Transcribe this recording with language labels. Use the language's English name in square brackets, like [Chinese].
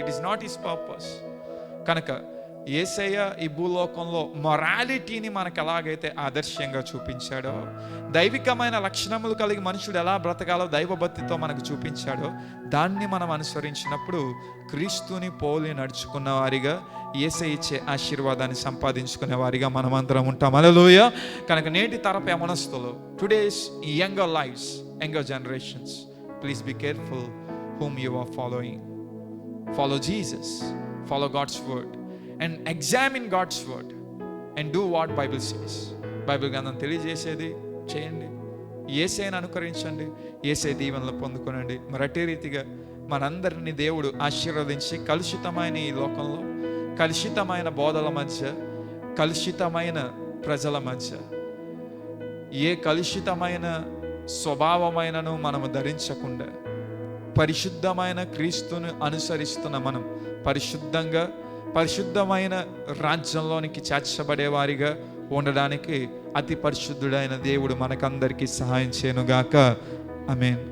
[English] It is not his purpose. [Telugu] కనుక యేసయ్య ఈ భూలోకంలో మొరాలిటీని మనకు ఎలాగైతే ఆదర్శంగా చూపించాడో, దైవికమైన లక్షణములు కలిగి మనుషుడు ఎలా బ్రతకాలో దైవభక్తితో మనకు చూపించాడో, దాన్ని మనం అనుసరించినప్పుడు క్రీస్తుని పోలి నడుచుకున్న వారిగా, యేసయ్య ఇచ్చే ఆశీర్వాదాన్ని సంపాదించుకునే వారిగా మనమందరం ఉంటాం. హల్లెలూయా. కనుక నేటి తరపు యవనస్తులు, [English] Today's younger lifes, younger generations, please be careful whom you are following. Follow Jesus, follow God's word and examine God's word and do what Bible says. [Telugu] Bible గ్రంథం తెలియజేసేది చేయండి, యేసయ్యను అనుకరించండి, యేసయ్య దీవెనలు పొందుకోనండి. మరి అదే రీతిగా మనందరినీ దేవుడు ఆశీర్వదించి కలుషితమైన ఈ లోకంలో, కలుషితమైన బోధల మధ్య, కలుషితమైన ప్రజల మధ్య, ఏ కలుషితమైన స్వభావమైనను మనము ధరించకుండా పరిశుద్ధమైన క్రీస్తును అనుసరిస్తున్న మనం పరిశుద్ధంగా, పరిశుద్ధమైన రాజ్యంలోనికి చేర్చబడేవారిగా ఉండడానికి అతి పరిశుద్ధుడైన దేవుడు మనకందరికీ సహాయం చేయనుగాక. ఆమేన్.